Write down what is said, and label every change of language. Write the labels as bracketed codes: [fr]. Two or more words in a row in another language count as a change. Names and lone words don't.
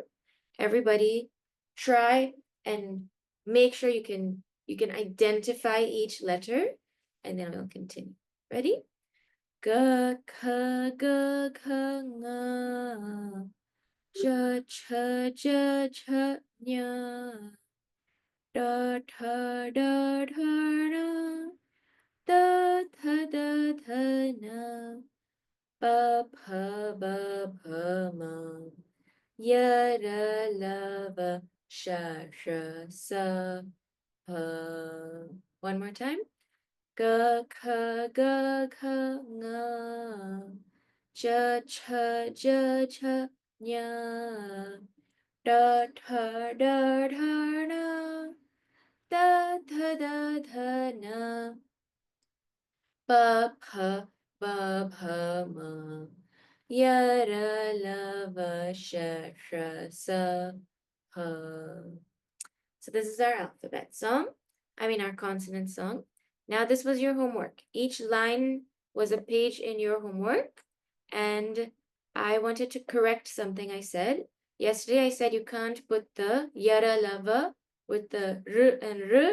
[en] Everybody try and make sure you can identify each letter, and then we'll continue. Ready? G, k, g, k, ng, j, ch, j, ch, nya, da, tha, da, tha, na, da, tha, da, tha, na, ba, pa, ba, pa, ma, ya, ra, la, va, sha, sha, sa, ha. One more time. G, k, g, k, ng, j, ch, j, ch, nya, da, tha, da, tha, na, da, tha, da, tha, na, ba, pa, ba, pa, ma, ya, ra, la, va, sha, sha, sa, ha. So this is our alphabet song. Our consonant song. Now this was your homework. Each line was a page in your homework, and I wanted to correct something I said. Yesterday I said you can't put the yara lava with the r and r.